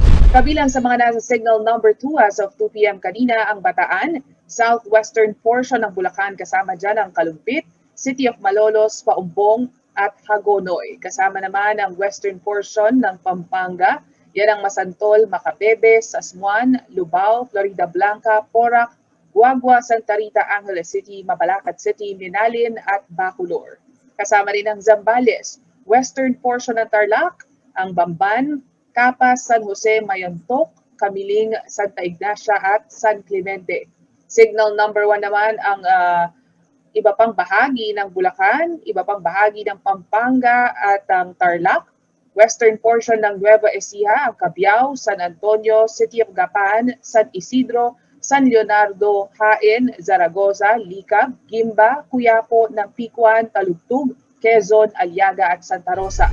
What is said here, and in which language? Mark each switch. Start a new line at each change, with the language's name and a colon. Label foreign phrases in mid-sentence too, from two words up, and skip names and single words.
Filipino: Kabilang sa mga nasa
English: Signal Number 2 as of 2 p.m.
Filipino: kanina ang Bataan,
English: southwestern portion
Filipino: ng Bulacan kasama dyan ang Kalumpit, City of Malolos, Paumbong, at Hagonoy. Kasama naman ang
English: western portion
Filipino: ng Pampanga. Yan ang Masantol, Macabebe, Sasmuan, Lubao, Florida Blanca, Porac, Guagua, Santa Rita, Angeles City, Mabalacat City, Minalin at Bacolor. Kasama rin ang Zambales,
English: western portion
Filipino: ng Tarlac, ang Bamban, Capas, San Jose, Mayontok, Camiling, Santa Ignacia at San Clemente.
English: Signal number 1
Filipino: naman ang iba pang bahagi ng Bulacan, iba pang bahagi ng Pampanga at ang Tarlac,
English: western portion
Filipino: ng Nueva Ecija, ang Cabiao, San Antonio, City of Gapan, San Isidro, San Leonardo, Hain, Zaragoza, Licab, Gimba, Cuyapo, Nampicuan, Talugtug, Quezon, Aliaga at Santa Rosa.